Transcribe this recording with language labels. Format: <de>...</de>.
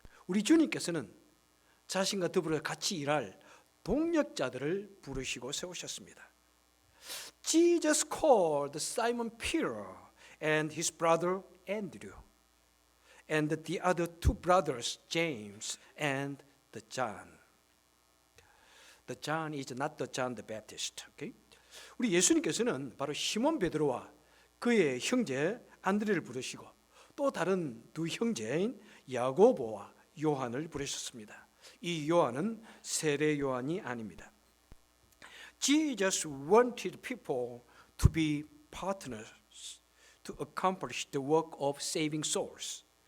<ko>우리 주님께서는 자신과 더불어 같이 일할 동력자들을 부르시고 세우셨습니다.</ko> <en>Jesus called Simon Peter and his brother Andrew, and the other two brothers, James and the John. The John is not the John the Baptist. Okay?</en> <ko>우리 예수님께서는 바로 시몬 베드로와 그의 형제 안드레를 부르시고 또 다른 두 형제인 야고보와 요한을 부르셨습니다. 이 요한은 세례 요한이 아닙니다.</ko> <en>Jesus wanted people to be partners to accomplish the work of saving souls.</en>